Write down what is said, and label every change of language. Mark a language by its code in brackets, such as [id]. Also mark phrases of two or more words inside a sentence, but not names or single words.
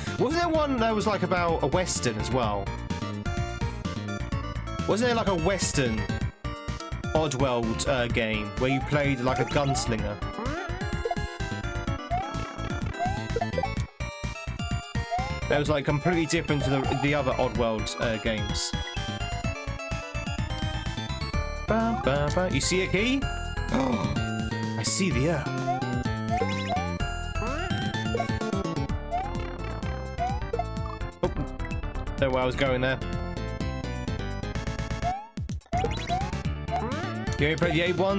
[en] Wasn't there one that was like about a Western as well? Wasn't there like a Western Oddworld game where you played like a gunslinger? That was like completely different to the other Oddworld games. Ba, ba, ba. You see a key? Oh, I see the air. Oh, know where I was going there. You only played the Ape one?